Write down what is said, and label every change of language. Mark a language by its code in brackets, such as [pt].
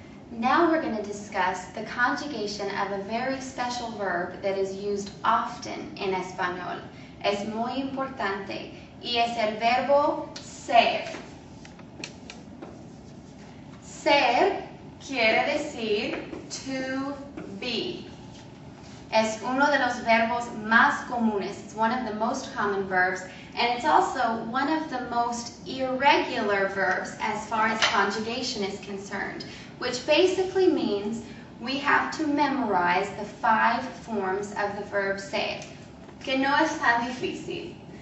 [en] Now we're going to discuss the conjugation of a very special verb that is used often in español. [es] Es muy importante y es el verbo ser. Ser quiere decir [en] to be. [es] Es uno de los verbos más comunes. [en] It's one of the most common verbs, and it's also one of the most irregular verbs as far as conjugation is concerned, which basically means we have to memorize the 5 forms of the verb ser, [es] que no es tan difícil.